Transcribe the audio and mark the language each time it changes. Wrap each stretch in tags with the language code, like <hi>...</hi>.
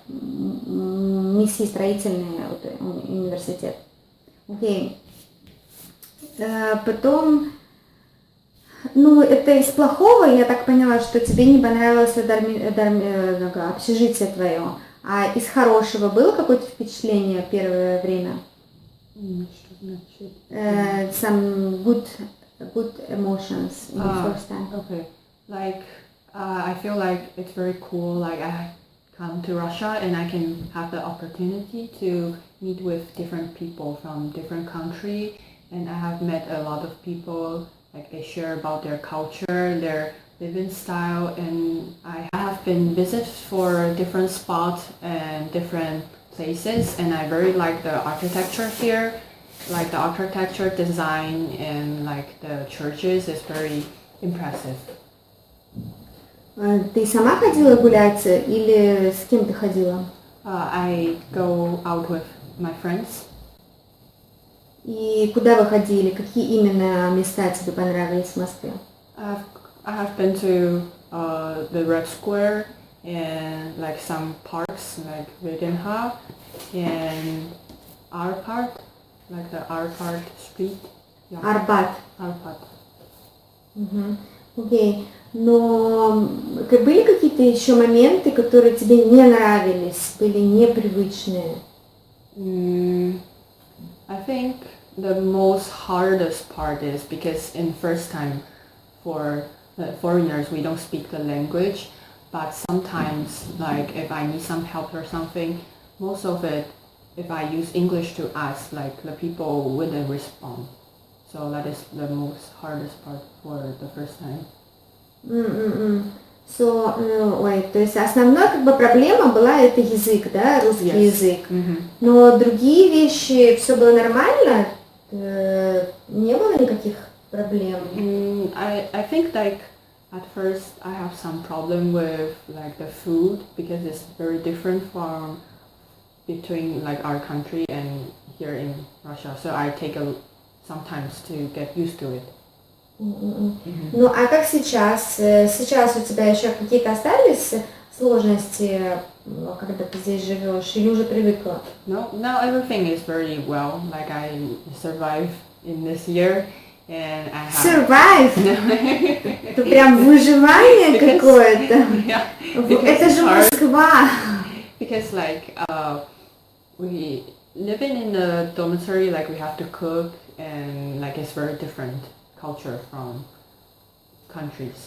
<ru>МИСИ, строительный университет. Окей. Потом, это из плохого, я так поняла, что тебе не понравилось общежитие твое. А из хорошего было какое-то впечатление первое время? Что значит?</ru> <en>Some good emotions in the first time. Okay. Like I feel like it's very cool. Like I come to Russia and I can have the opportunity to meet with different people from different country, and I have met a lot of people. Like they share about their culture, their living style, and I have been visited for different spots and different places, and I very like the architecture here. Like the architecture design and like the churches is very impressive.</en> <ru>Ты сама ходила гулять или с кем ты ходила?</ru> <en>I go out with my friends.</en> <ru>И куда вы ходили? Какие именно места тебе понравились в Москве?</ru> <en>I have been to the Red Square and like some parks like Wegenha and Arpad, like the Arpad street. Yeah.</en> <ru>Арбат.</ru> <en>Arpad.</en> <ru>Мгм. Окей. Но были какие-то еще моменты, которые тебе не нравились, были непривычные?</ru> <en>I think the most hardest part is because in first time for the foreigners we don't speak the language, but sometimes like if I need some help or something, most of it if I use English to ask, like the people wouldn't respond. So that is the most hardest part for the first time.</en> <ru>So, то есть основная как бы проблема была это язык, да, русский</ru> <en>Yes.</en> <ru>язык. Но другие вещи, все было нормально, не было никаких проблем.</ru> <en>I think like at first I have some problem with like the food because it's very different from between like our country and here in Russia. So I take sometimes to get used to it.</en> <ru>Ну, а как сейчас? Сейчас у тебя еще какие-то остались сложности, когда ты здесь живешь, или уже привыкла?</ru> <en>No, now everything is very well. Like I survive in this year and I have... Survive?</en> <ru>Это прям выживание какое-то.</ru> <en>Yeah,</en> <ru>Это же Москва.</ru> <en>Because like we living in a dormitory, like we have to cook and like it's very different culture from countries.</en>